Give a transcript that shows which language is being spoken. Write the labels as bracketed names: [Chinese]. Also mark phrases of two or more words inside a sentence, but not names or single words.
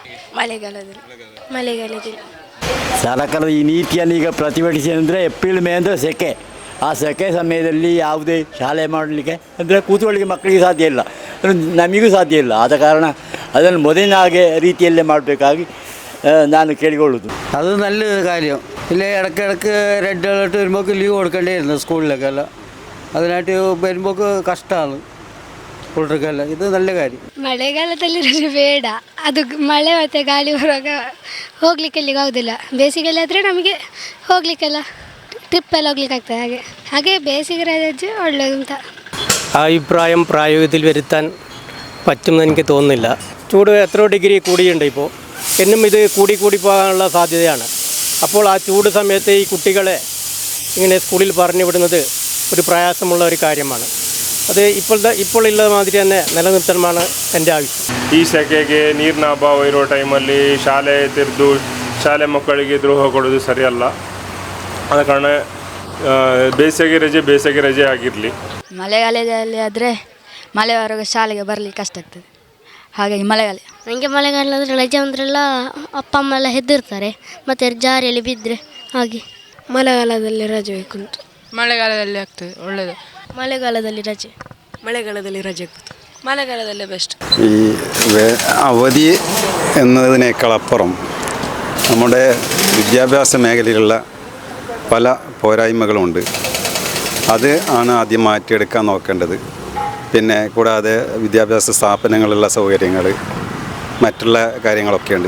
[Kannada] ಸರ್ಕಾರ ಈ ನೀತಿಯನ್ನು ಈಗ ಪ್ರತಿಭಟಿಸಿ ಅಂದರೆ ಏಪ್ರಿಲ್ ಮೇ ಅಂದರೆ ಸೆಕೆ. ಆ ಸೆಕೆ ಸಮಯದಲ್ಲಿ ಯಾವುದೇ ಶಾಲೆ ಮಾಡಲಿಕ್ಕೆ ಅಂದರೆ ಕೂತ್ಕೊಳ್ಳಿಕ್ಕೆ ಮಕ್ಕಳಿಗೆ ಸಾಧ್ಯ ಇಲ್ಲ, ನಮಗೂ ಸಾಧ್ಯ ಇಲ್ಲ. ಆದ ಕಾರಣ ಅದನ್ನು ಮೊದಲಿನ ಹಾಗೆ ರೀತಿಯಲ್ಲೇ ಮಾಡಬೇಕಾಗಿ ನಾನು ಕೇಳಿಕೊಳ್ಳೋದು. [Malayalam] അത് നല്ലൊരു കാര്യം. ഇല്ലേ ഇടയ്ക്കിടയ്ക്ക് [English] red alert [Malayalam] വരുമ്പോൾ ലീവ് കൊടുക്കേണ്ടിയിരുന്നു സ്കൂളിലേക്കെല്ലാം. അതിനായിട്ട് വരുമ്പോൾ കഷ്ടമാണ് പിള്ളേർക്കെല്ലാം. ഇത് നല്ല കാര്യം. [Kannada] ಮಳೆಗಾಲದಲ್ಲಿ ರಜೆ ಬೇಡ, ಅದು ಮಳೆ ಮತ್ತು ಗಾಳಿ ಬರುವಾಗ ಹೋಗ್ಲಿಕ್ಕೆ ಎಲ್ಲಿಗೆ ಆಗೋದಿಲ್ಲ. ಬೇಸಿಗೆಯಲ್ಲಿ ಆದರೆ ನಮಗೆ ಹೋಗ್ಲಿಕ್ಕೆಲ್ಲ ട്രിപ്പെല്ലാം ಹೋಗ್ಲಿಕ್ಕೆ ಆಗ್ತದೆ. ಹಾಗೆ ಬೇಸಿಗೆ ರಜೆ ಒಳ್ಳೆಯದು ಅಂತ. [Malayalam] ആ അഭിപ്രായം പ്രായോഗത്തിൽ വരുത്താൻ പറ്റുമെന്ന് എനിക്ക് തോന്നുന്നില്ല. ചൂട് എത്രയോ ഡിഗ്രി കൂടിയുണ്ട് ഇപ്പോൾ. എന്നും ഇത് കൂടി പോകാനുള്ള സാധ്യതയാണ്. അപ്പോൾ ആ ചൂട് സമയത്ത് ഈ കുട്ടികളെ ഇങ്ങനെ സ്കൂളിൽ പറഞ്ഞു വിടുന്നത് ഒരു പ്രയാസമുള്ള ഒരു കാര്യമാണ്. അത് ഇപ്പോൾ ഉള്ള മാതിരി തന്നെ നിലനിർത്തണമെന്നാണ് എൻ്റെ ആവശ്യം. [Kannada] ಈ ಸೆಕೆಗೆ ನೀರಿನ ಅಭಾವ ಇರೋ ಟೈಮಲ್ಲಿ ಶಾಲೆ ತೆರೆದು ಶಾಲೆ ಮಕ್ಕಳಿಗೆ ದ್ರೋಹ ಕೊಡೋದು ಸರಿಯಲ್ಲ. ಆದ ಕಾರಣ ಬೇಸಿಗೆ ರಜೆ ಆಗಿರಲಿ. ಮಳೆಗಾಲದಲ್ಲಿ ಆದರೆ ಮಳೆ ಬರುವಾಗ ಶಾಲೆಗೆ ಬರಲಿಕ್ಕೆ ಕಷ್ಟ ಆಗ್ತದೆ. ಹಾಗಾಗಿ ಮಳೆಗಾಲ. ನನಗೆ ಮಳೆಗಾಲದಲ್ಲಿ ರಜೆ ಅಂದ್ರೆಲ್ಲ ಅಪ್ಪ ಅಮ್ಮ ಎಲ್ಲ ಹೆದರ್ತಾರೆ, ಮತ್ತು ಜಾರಿಯಲ್ಲಿ ಬಿದ್ದರೆ ಹಾಗೆ. ಮಳೆಗಾಲದಲ್ಲಿ ರಜೆ ಬೇಕು ಅಂತ. ಮಳೆಗಾಲದಲ್ಲಿ ಆಗ್ತದೆ ಒಳ್ಳೆಯದು. ಮಳೆಗಾಲದಲ್ಲಿ ರಜೆ ಆಗ್ತದೆ. [Malayalam] മലയാളത്തിലെ ബെസ്റ്റ്. ഈ അവധി എന്നതിനേക്കാളപ്പുറം നമ്മുടെ വിദ്യാഭ്യാസ മേഖലയിലുള്ള പല പോരായ്മകളുണ്ട്. അത് ആണ് ആദ്യം മാറ്റിയെടുക്കാൻ നോക്കേണ്ടത്. പിന്നെ കൂടാതെ വിദ്യാഭ്യാസ സ്ഥാപനങ്ങളിലുള്ള സൗകര്യങ്ങൾ, മറ്റുള്ള കാര്യങ്ങളൊക്കെയുണ്ട്.